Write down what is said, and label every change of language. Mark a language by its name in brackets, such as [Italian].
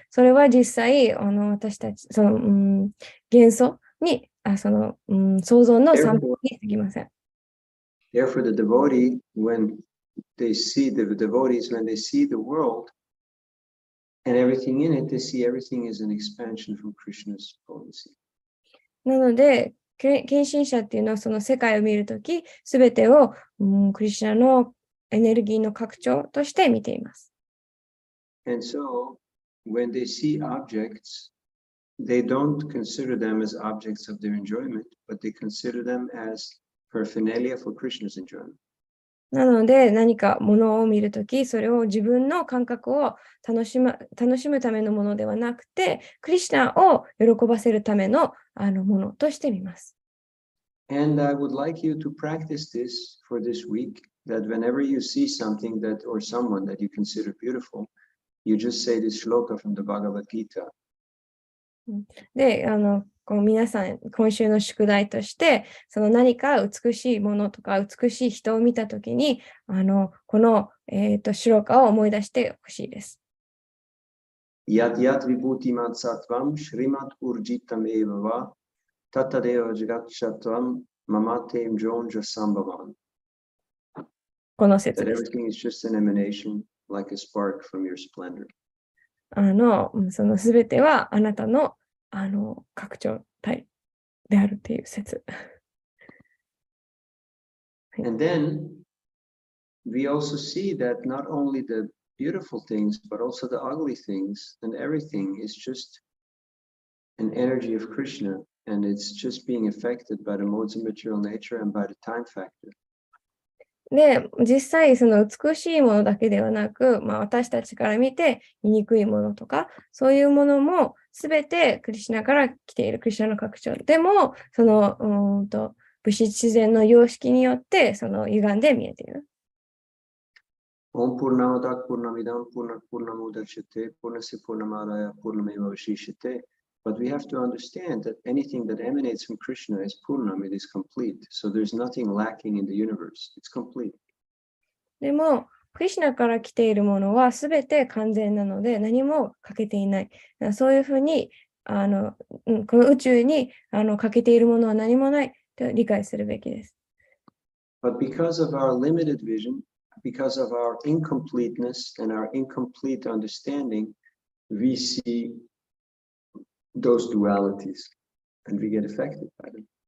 [Japanese] それは実際、私たち、幻想に、想像の散歩に過ぎません。 [English] Therefore, the devotee, when they see the world and everything in it, they see everything as an expansion from Krishna's potency. [Japanese] なので、献身者っていうのはその世界を見るとき、すべてを、クリシュナのエネルギーの拡張として見ています。 [English] And so, when they see objects, they don't consider them as objects of their enjoyment, but they consider them as paraphernalia for Krishna's enjoyment. [Japanese] なので何かものを見るとき、それを自分の感覚を楽しむためのものではなくて、クリシュナを喜ばせるためのものとして見ます。 [English] And I would like you to practice this for this week, that whenever you see something that or someone that you consider beautiful, you just say this shloka from the Bhagavad Gita. [Japanese] で、こう皆さん、今週の宿題として、その何か美しいものとか美しい人を見たときに、この、シロカを思い出してほしいです。 [Sanskrit] Yat yat vibhutimat sattvam shrimat urjitam eva va tattadeva jagatchatvam mamate mjonja sambhavan. [Japanese] この説 [English] That [Japanese] です。 [English] everything is just an emanation like a spark from your splendor. [Japanese] そのすべてはあなたの、拡張体であるという説。 [English] And then we also see that not only the beautiful things, but also the ugly things and everything is just an energy of Krishna, and it's just being affected by the modes of material nature and by the time factor. [Japanese] で、実際その美しいものだけではなく、私たちから見て醜いものとか、そういうものもすべてクリシュナから来ている、クリシュナの拡張。でも、その物質自然の様式によって、その歪んで見えている。 [Sanskrit] Om Purnamadak Purnamidam Purnamudachyate Purnasya Purnamadaya Purnameva Vashishyate. [English] But we have to understand that anything that emanates from Krishna is Purnam, it is complete. So there's nothing lacking in the universe. It's complete. [Japanese] でも、クリシュナから来ているものはすべて完全なので何も欠けていない。そういうふうにこの宇宙に欠けているものは何もないと理解するべきです。 [English] But because of our limited vision, because of our incompleteness and our incomplete understanding, we see those dualities and we get affected by them.